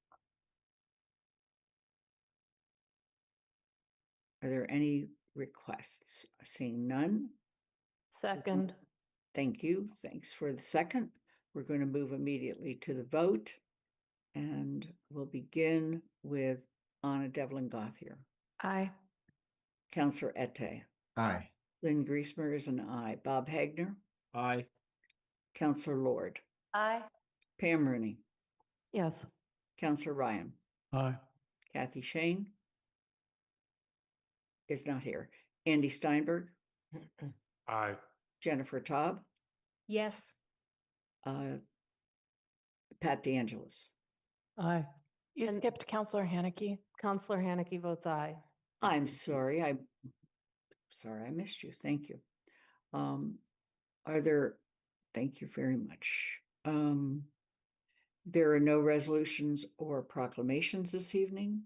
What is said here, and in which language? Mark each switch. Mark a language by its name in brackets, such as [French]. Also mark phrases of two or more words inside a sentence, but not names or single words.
[English] Are there any requests? Seeing none. Second. Thank you. Thanks for the second. We're going to move immediately to the vote. And we'll begin with Anna Devlin Gothier. Aye. Counselor Ette. Aye. Lynn Griesmer is an aye. Bob Hagner. Aye. Counselor Lord. Aye. Pam Rooney. Yes. Counselor Ryan. Aye. Kathy Shane is not here. Andy Steinberg. Aye. Jennifer Taub. Yes. Pat DeAngelis. Aye. You And- skipped Counselor Haneke. Counselor Haneke votes aye. I'm sorry. I missed you. Thank you. Thank you very much. There are no resolutions or proclamations this evening.